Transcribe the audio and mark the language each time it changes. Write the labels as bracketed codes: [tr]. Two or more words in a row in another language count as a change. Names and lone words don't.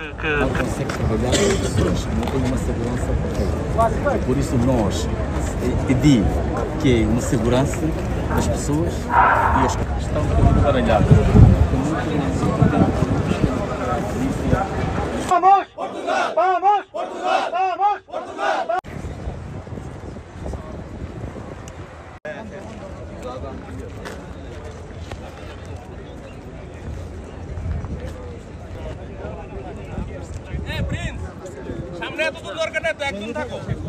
[pt] consegue trabalhar com pessoas, não tem uma segurança perfeita. Por isso nós pedimos que uma segurança das pessoas e as que estão embaralhadas. Vamos! Portugal! Vamos! Portugal! Vamos! Portugal! [bn] সামনে এত দূর দরকার নেই, তো একদম থাকো।